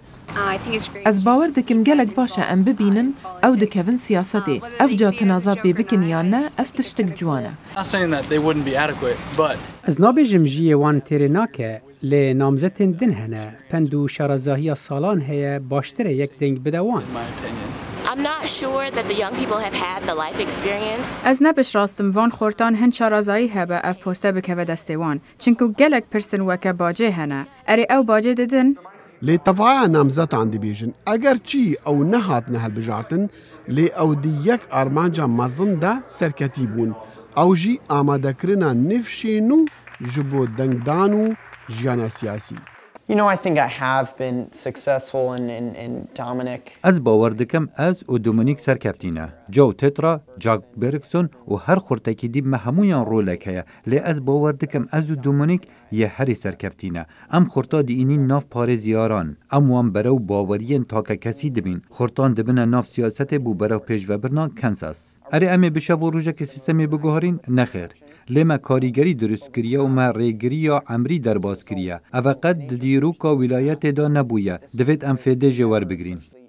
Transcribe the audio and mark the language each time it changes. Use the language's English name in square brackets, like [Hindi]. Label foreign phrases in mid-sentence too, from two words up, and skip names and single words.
[Kurdish] از باور دکم گلک باشه ام ببینن او دکوین سیاسته اف جا تنازات بی بکن یا نه اف تشتک جوانه. از نابیجم جیه وان تیره ناکه لی نامزدین دن هنه پندو شارزاهی سالان هیا باشتره یک دنگ بدوان. [English] I'm not sure that the young people have had the life experience. [Kurdish] از نبش راستم وان خورتان هن شارازایی هبه اف پوسته بکوه دستوان چنکو گلک پرسن وکه باجه هنه اری او باجه ددن لی طبعا نامزد عندي بيجن اگر چی او نهات نهل بجارتن لی او دی یک ارمانجا مزن ده سرکتی بون او جی آماده کرنا نفشینو جبو دنگدانو جیانا سیاسی. [English] You know, I think I have been successful in Dominic. [Kurdish] از باور دکم از و دومینیک سرکفتینه جو تترا جاک برکسون و هر خورتکی دی همویان رولک هیا لی از باور دکم از و دومینیک یه هری سرکفتینه ام خورتا دی اینی ناف پاره زیاران ام وان برو باورین تاکه کسی دبین خورتان دبنه ناف سیاست بو برو پیش و برنا کنساس اری امی بشه و روژه که سیستمی بگوهارین نخیر لما کاریگری درست کریه و ما ریگری یا عمری در باز کریه او قد دیروکا ولایت دا نبویه دوید ام فیده جوار بگرین.